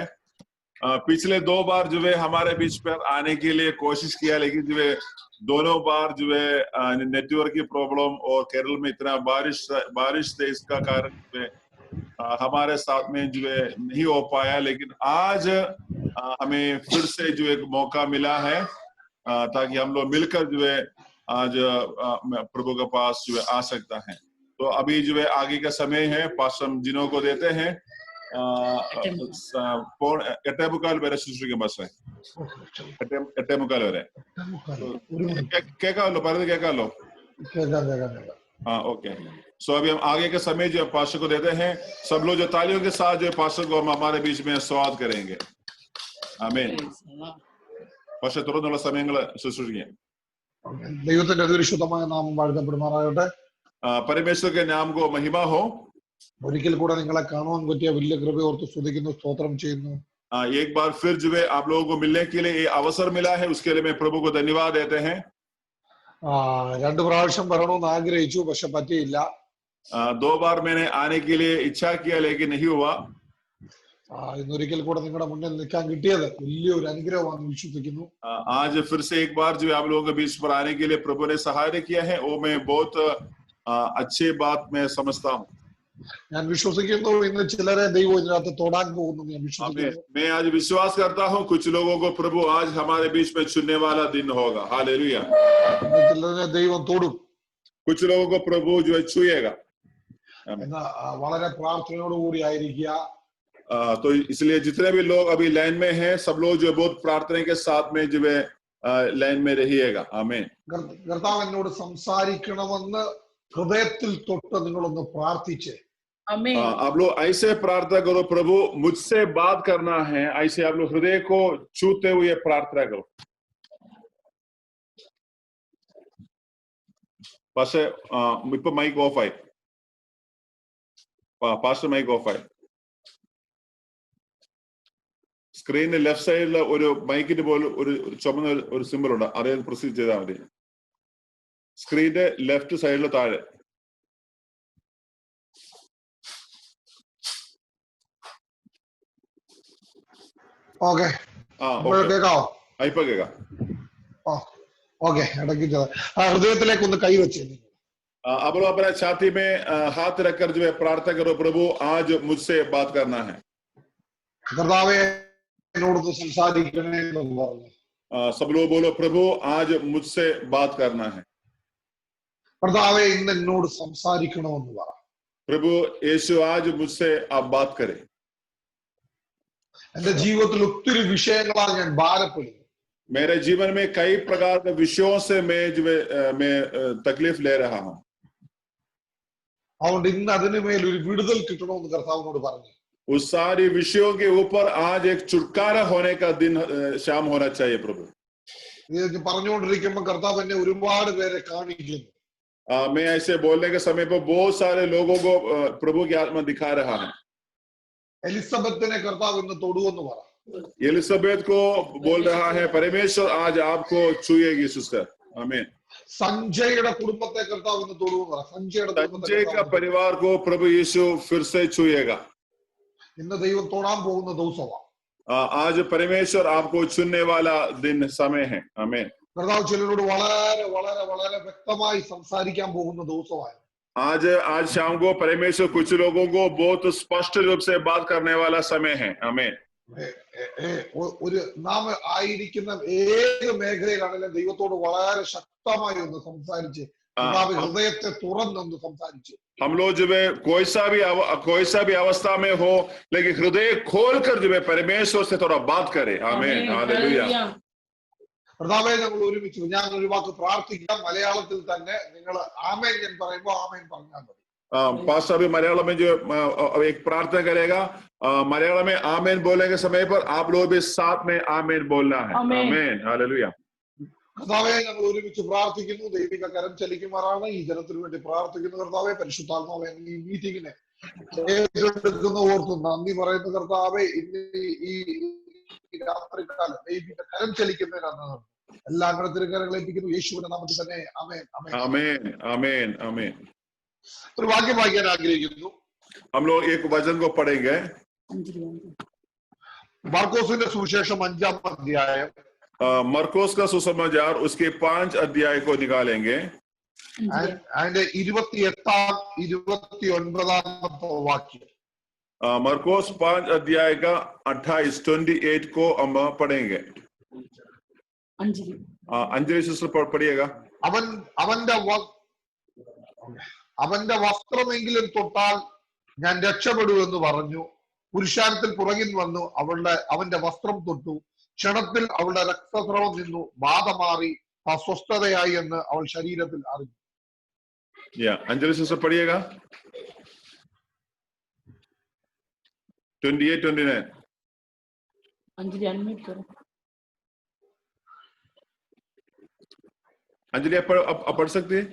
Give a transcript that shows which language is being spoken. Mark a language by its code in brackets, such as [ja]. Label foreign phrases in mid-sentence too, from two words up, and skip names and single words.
[hi] पिछले 2 बार जो है हमारे बीच पर आने के लिए कोशिश किया, लेकिन जो है दोनों बार जो है नेटवर्क की प्रॉब्लम और केरल में इतना बारिश थे, इसका कारण जो है हमारे साथ में जो है नहीं हो पाया। लेकिन आज हमें फिर से जो एक मौका मिला है ताकि हम लोग मिलकर जो है आज प्रभु के पास जो है आ सकता है। तो अभी जो है आगे का समय है, पास्टर जिनो को देते हैं [ml] എട്ടേമുക്കാൽ വരെ ശുശ്രൂഷിക്കാൻ എട്ടേമുക്കാൽ വരെ കേൾക്കാമല്ലോ, പറയുന്നത് കേൾക്കാമല്ലോ? [hi] हाँ ओके। सो अभी हम आगे के समय जो पास्टर को देते हैं, सब लोग जो तालियों के साथ जो पास्टर को हम हमारे बीच में स्वागत करेंगे। [ml] आमीन। पास्टर തുറന്നുള്ള സമയങ്ങൾ ശുശ്രൂഷിക്കാം। ദൈവത്തിന്റെ അതിപരിശുദ്ധമായ നാമം വാഴ്ത്തപ്പെടുമാറാകട്ടെ। [hi] परमेश्वर के नाम को महिमा हो। [ml] ഒരിക്കൽ കൂടെ നിങ്ങളെ കാണുവാൻ പറ്റിയ വലിയ കൃപയോർത്ത് സ്തുതിക്കുന്നു, സ്തോത്രം ചെയ്യുന്നു। [hi] एक बार फिर जो है आप लोगों को मिलने के लिए ये अवसर मिला है, उसके लिए मैं प्रभु को धन्यवाद देते हैं। [ml] 2 പ്രാവശ്യം വരണമെന്ന് ആഗ്രഹിച്ചു, പക്ഷെ പറ്റിയില്ല। [hi] 2 बार मैंने आने के लिए इच्छा किया लेकिन नहीं हुआ। [ml] ഇന്നൊരിക്കൽ കൂടെ നിങ്ങളുടെ മുന്നിൽ നിൽക്കാൻ കിട്ടിയത് വലിയൊരു അനുഗ്രഹമാണെന്ന് വിശ്വസിക്കുന്നു। [hi] आज फिर से एक बार जो आप लोगों के बीच पर आने के लिए प्रभु ने सहायता किया है, वो मैं बहुत अच्छी बात मैं समझता हूँ। [ml] ഞാൻ വിശ്വസിക്കുന്നു ഇന്ന് ചിലരെ ദൈവം ഇതിനകത്ത് തൊടാൻ പോകുന്നു ഞാൻ വിശ്വസിക്കുന്നു। [hi] मैं आज विश्वास करता हूँ कुछ लोगों को प्रभु आज हमारे बीच में चुनने वाला दिन होगा। हालेलुया। [ml] ചിലരെ ദൈവം തൊടും, [hi] कुछ लोगों को प्रभु जो है छुएगा। [ml] വളരെ പ്രാർത്ഥനയോടുകൂടി ആയിരിക്കുക। [hi] तो इसलिए जितने भी लोग अभी लाइन में हैं, सब लोग जो बहुत प्रार्थना के साथ में जो है लाइन में रहिएगा। आमीन। [ml] കർത്താവ് എന്നോട് സംസാരിക്കണമെന്ന് ഹൃദയത്തിൽ തൊട്ട് നിങ്ങളൊന്ന് പ്രാർത്ഥിച്ച് Amen. [hi] आप लोग ऐसे प्रार्थना करो, प्रभु मुझसे बात करना है, ऐसे आप लोग हृदय को छूते हुए प्रार्थना करो। [ml] പക്ഷേ ഇപ്പൊ മൈക്ക് ഓഫായി, പാസ്റ്റർ മൈക്ക് ഓഫായി. സ്ക്രീനിൽ ലെഫ്റ്റ് സൈഡിൽ ഒരു മൈക്കിന്റെ പോലെ ഒരു ചുമന്ന ഒരു സിമ്പിൾ ഉണ്ട്, അതേ പ്രൊസീഡ് ചെയ്താൽ മതി. സ്ക്രീനിന്റെ ലെഫ്റ്റ് സൈഡിൽ താഴെ. ഓക്കെ കേക്കാവോ? ഇപ്പൊ കേൾക്കാം. ഓക്കെ, ഇടയ്ക്ക് ഹൃദയത്തിലേക്ക് ഒന്ന് കൈവച്ച് [hi] आप लोग अपने छाती में हाथ रखकर जो है प्रार्थना करो, प्रभु आज मुझसे बात करना है। [ml] കർത്താവേ എന്നോട് സംസാരിക്കണേ എന്ന് പറഞ്ഞു. [hi] सब लोग बोलो, प्रभु आज मुझसे बात करना है। [ml] കർത്താവേ ഇന്ന് എന്നോട് സംസാരിക്കണമെന്ന് പറ. [hi] प्रभु यीशु आज मुझसे आप बात करें। [ml] എന്റെ ജീവിതത്തിൽ ഒത്തിരി വിഷയങ്ങളാൽ ഞാൻ ഭാരപ്പെടുന്നു. [hi] मेरे जीवन में कई प्रकार के विषयों से मैं तकलीफ ले रहा हूँ। [ml] അതുകൊണ്ട് ഇന്ന് അതിനുമേൽ ഒരു വിടുതൽ കിട്ടണമെന്ന് കർത്താവിനോട് പറഞ്ഞു. [hi] उस सारी विषयों के ऊपर आज एक छुटकारा होने का दिन शाम होना चाहिए प्रभु। [ml] ഇത് പറഞ്ഞുകൊണ്ടിരിക്കുമ്പോൾ കർത്താവ് എന്നെ ഒരുപാട് പേരെ കാണിക്കുന്നു. [hi] मैं ऐसे बोलने के समय पर बहुत सारे लोगों को प्रभु की आत्मा दिखा रहा है। [ml] എലിസബത്തിനെ കർത്താവ് ഇന്ന് തൊടുവെന്ന് പറ. [hi] एलिजाबेथ को बोल रहा है, परमेश्वर आज आपको छुएगी सिस्टर। आमीन। [ml] സഞ്ജയുടെ കുടുംബത്തെ കർത്താവ് ഇന്ന് തൊടുവെന്ന് പറ. [hi] संजय का परिवार को प्रभु यीशु फिर से छुएगा। [ml] ഇന്ന് ദൈവം തൊടാൻ പോകുന്ന ദിവസമാണ്. [hi] आज परमेश्वर आपको छूने वाला दिन समय है। आमीन। [ml] കർത്താവ് ചിലരോട് വളരെ വളരെ വളരെ വ്യക്തമായി സംസാരിക്കാൻ പോകുന്ന ദിവസമാണ്. [hi] आज शाम को परमेश्वर कुछ लोगों को बहुत स्पष्ट रूप से बात करने वाला समय है। आमीन। [ml] ഒരു നാം ആയിരിക്കുന്ന ഏത് മേഖലയിലാണെങ്കിലും ദൈവത്തോട് വളരെ ശക്തമായി ഒന്ന് സംസാരിച്ച് ഹൃദയത്തെ തുറന്നൊന്ന് സംസാരിച്ച് [hi] हम लोग जो है कोई सा भी अवस्था में हो, लेकिन हृदय खोलकर जो है परमेश्वर से थोड़ा बात करे। आमीन। हालेलुया। [ml] കർത്താവേ ഞങ്ങൾ ഒരുമിച്ച് ഞാൻ ഒരു വാക്ക് പ്രാർത്ഥിക്കാം. മലയാളത്തിൽ തന്നെ നിങ്ങൾ ആമേൻ ഞാൻ പറയുമ്പോൾ ആമേൻ പറഞ്ഞാൽ മതി. [hi] पास्टर भी मलयालम में जो एक प्रार्थना करेगा, मलयालम में आमीन बोलने के समय पर आप लोग भी साथ में आमीन बोलना है। आमीन। हालेलुया। [ml] കർത്താവേ ഞങ്ങൾ ഒരുമിച്ച് പ്രാർത്ഥിക്കുന്നു. ദൈവിക കരം ചലിക്കുമാറാണ്. ഈ ജനത്തിനു വേണ്ടി പ്രാർത്ഥിക്കുന്നു. കർത്താവേ പരിശുദ്ധാത്മാവേ ഈ മീറ്റിങ്ങിനെ ഏറ്റെടുക്കുന്ന ഓർത്ത് നന്ദി പറയുന്ന കർത്താവേ, ഇന്ന് ഈ രാത്രികാലം ദൈവിക കരം ചലിക്കുന്നതിനാണ് എല്ലാ തിരുക്കരങ്ങൾ ഏൽപ്പിക്കുന്നു യേശുവിന്റെ നാമത്തിൽ തന്നെ. ആമേൻ. [hi] आमीन। आमीन। आमीन। [ml] ഒരു വാക്യം വായിക്കാൻ ആഗ്രഹിക്കുന്നു. [hi] हम लोग एक वचन को पढ़ेंगे। [ml] മാർക്കോസിന്റെ സുവിശേഷം 5-ാം അധ്യായം [hi] मरकोस का सुसमाचार उसके 5 अध्याय को निकालेंगे। [ml] അതിന്റെ 28-29 वाक्य। [hi] मरकोस 5 अध्याय का 28 को हम पढ़ेंगे। अंजलि सिस्टर पढ़िएगा। [ml] അവന്റെ വസ്ത്രമെങ്കിലും തൊട്ടാൽ ഞാൻ രക്ഷപ്പെടൂ എന്ന് പറഞ്ഞു. പുരുഷാരത്തിൽ പുറകിൽ വന്നു അവന്റെ വസ്ത്രം തൊട്ടു. ക്ഷണത്തിൽ അവളുടെ രക്തസ്രവം നിന്നു, ബാധ മാറി, അസ്വസ്ഥതയായി എന്ന് അവൾ ശരീരത്തിൽ അറിഞ്ഞു. [hi] अंजलि सिस्टर पढ़िएगा 28-29। अंजलि अनम्यूट करो। अंजलि आप पढ़ सकती है?